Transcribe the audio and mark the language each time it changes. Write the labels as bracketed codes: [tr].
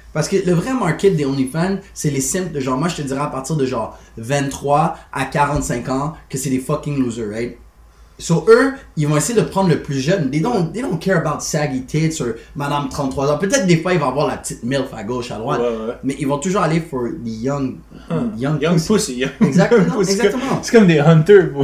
[fr] Parce que le vrai market des OnlyFans, c'est les simples de genre, moi je te dirais à partir de genre 23 à 45 ans que c'est des [en] fucking losers, right? [fr] So eux, ils vont essayer de prendre le plus jeune. [en] They don't care about saggy tits or [fr] madame 33 ans. Peut-être des fois ils vont avoir la petite milf à gauche, à droite. Ouais. Mais ils vont toujours aller [en] for the young pussy. [fr] Exactement. C'est comme des hunters, [en] bro.